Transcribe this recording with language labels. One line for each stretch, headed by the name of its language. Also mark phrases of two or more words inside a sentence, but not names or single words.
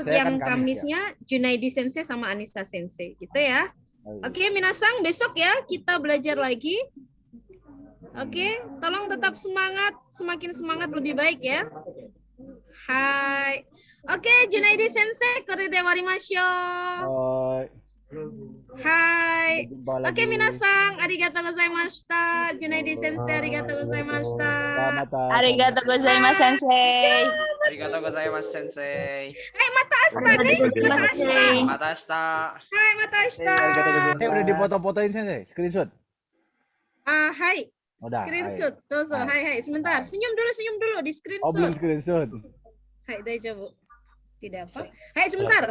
Indonesian: untuk yang kan Kamisnya ya? Junaidi Sensei sama Anissa Sensei. Gitu ya. Oke, minasang besok ya kita belajar lagi. Oke, tolong tetap semangat, semakin semangat lebih baik ya.
Japanese: はい。オーケー、Junaidi先生、これでわりましょう. Hai.
Indonesian: Oke,
Japanese: みなさん、ありがとうございました. Junaidi先生、ありがとうございました. ありがとうございます先生. ありがとうございます先生. はい、また明日 nih. また明日. はい、また明日.
Indonesian: Udah dipoto-fotoin Sensei, screenshot.
Japanese: Hai.
Indonesian: Udah. Screenshot. Tuh, hai. Sebentar. Senyum dulu di screenshot. Oh, belum screenshot.
Japanese: はい、大丈夫.
Indonesian: Tidak apa. Hai, sebentar.